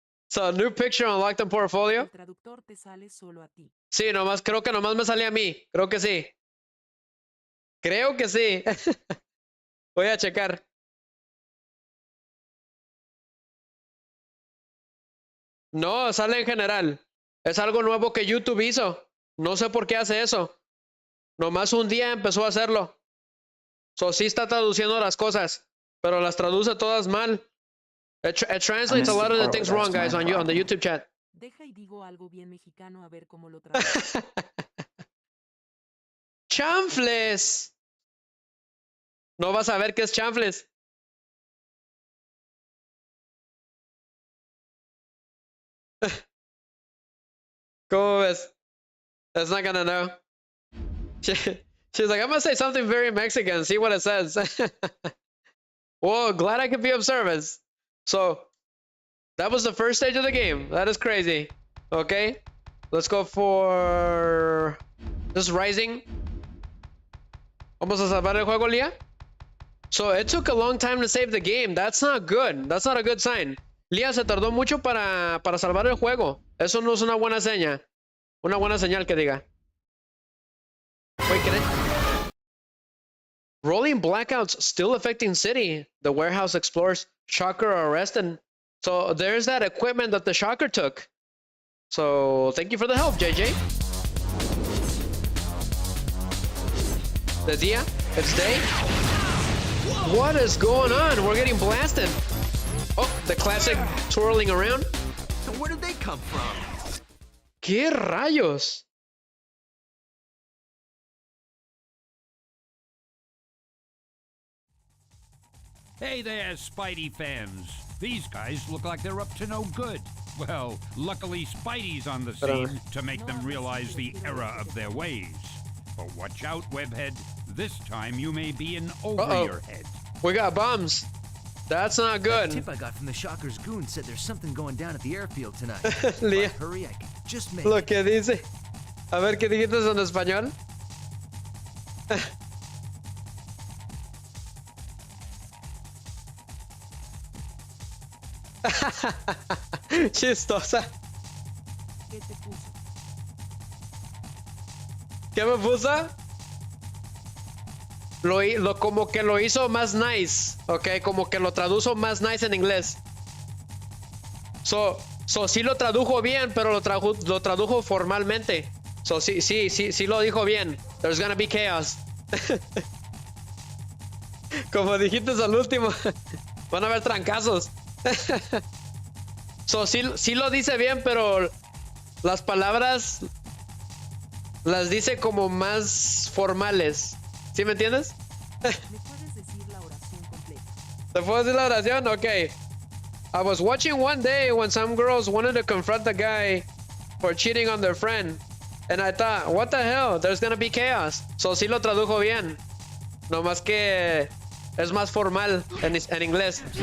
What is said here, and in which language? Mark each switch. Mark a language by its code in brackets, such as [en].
[en] So, new picture unlocked in portfolio. [es] El traductor te sale solo a ti. Sí, creo que nomás me sale a mí. Creo que sí. Creo que sí. Voy a checar. No, sale en general. Es algo nuevo que YouTube hizo. No sé por qué hace eso. Nomás un día empezó a hacerlo. So, sí está traduciendo las cosas, pero las traduce todas mal. [en] It translates a lot of the things wrong, guys, on the YouTube chat. [es] Deja y digo algo bien mexicano a ver cómo lo traduce. ¡Chanfles! No vas a ver qué es chanfles. ¿Cómo ves? [en] That's not gonna know. She's like, I'm gonna say something very Mexican, see what it says. Whoa, glad I could be of service. So, that was the first stage of the game. That is crazy. Okay, let's go for this rising. [es] Vamos a salvar el juego, Lia. [en] So, it took a long time to save the game. That's not good. That's not a good sign. [es] Lia se tardó mucho para salvar el juego. Eso no es una buena señal. Una buena señal que diga. [en] Wait, can I? Rolling blackouts still affecting city. The warehouse explores. Shocker arrested. So there's that equipment that the Shocker took. So thank you for the help, JJ. The dia? It's day? What is going on? We're getting blasted. Oh, the classic twirling around. So where did they come from? [es] ¿Qué rayos? [en] Hey there, Spidey fans. These guys look like they're up to no good. Well, luckily Spidey's on the scene to make them realize the error of their ways. But watch out, Webhead. This time you may be in over your head. We got bombs. That's not good. The tip I got from the Shocker's goon said there's something going down at the airfield tonight. Leah. Hurry, I can just make [es] Lo que dice. A ver, ¿qué dijiste en español? Chistosa. ¿Qué te puso? ¿Qué me puso? Como que lo hizo más nice, ok, como que lo tradujo más nice en inglés. So sí lo tradujo bien, pero lo tradujo formalmente. [en] So [es] sí lo dijo bien. [en] There's gonna be chaos. [es] Como dijiste al último, van a haber trancazos. So sí lo dice bien, pero las palabras las dice como más formales. ¿Sí me entiendes? ¿Me puedes decir la oración completa? ¿Te puedo decir la oración? [en] Okay. I was watching one day when some girls wanted to confront a guy for cheating on their friend. And I thought, what the hell? There's gonna be chaos. So [es] sí lo tradujo bien. No más que es más formal en inglés.